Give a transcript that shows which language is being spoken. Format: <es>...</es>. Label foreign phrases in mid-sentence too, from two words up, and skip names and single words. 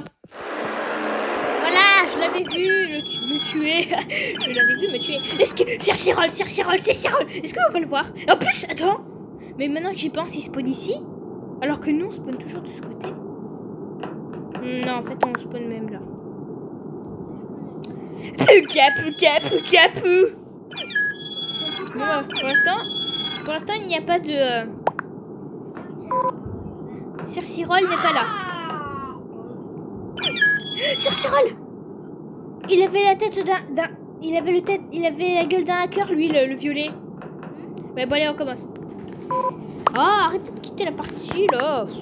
<fr>Voilà, je l'avais vu me tuer. Je l'avais vu me tuer. Est-ce que c'est Cyril? Est-ce qu'on va le voir? En plus, attends. Mais maintenant que j'y pense, il spawn ici. Alors que nous, on spawn toujours de ce côté. Non, en fait, on spawn même là. Pouka pouka pouka pou. Bon, pour l'instant, il n'y a pas de... Sir Cyril n'est pas là. Sir Cyril, il avait la tête d'un... Il avait la gueule d'un hacker, lui, le violet. Ouais, bon, allez, on commence. Ah, arrêtez de quitter la partie, là.</fr>